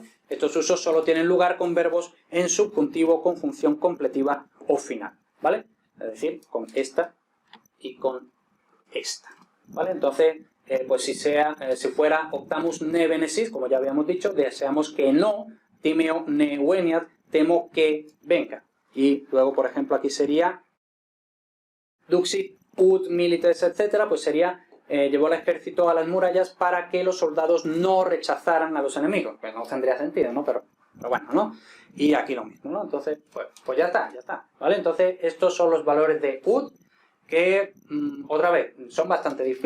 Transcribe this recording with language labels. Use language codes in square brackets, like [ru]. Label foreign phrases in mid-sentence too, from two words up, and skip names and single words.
[es] Estos usos solo tienen lugar con verbos en subjuntivo con función completiva o final, ¿vale? Es decir, con esta y con esta, ¿vale? Entonces, pues si fuera [la] optamus ne venesis, [es] como ya habíamos dicho, deseamos que no, [la] timeo ne veniat, [es] temo que venga. Y luego, por ejemplo, aquí sería [la] duxit ut milites, [es] etcétera, pues sería llevó al ejército a las murallas para que los soldados no rechazaran a los enemigos. Pues no tendría sentido, ¿no? Pero bueno, ¿no? Y aquí lo mismo, ¿no? Entonces, pues ya está, ¿vale? Entonces, estos son los valores de ut que, otra vez, son bastante difíciles.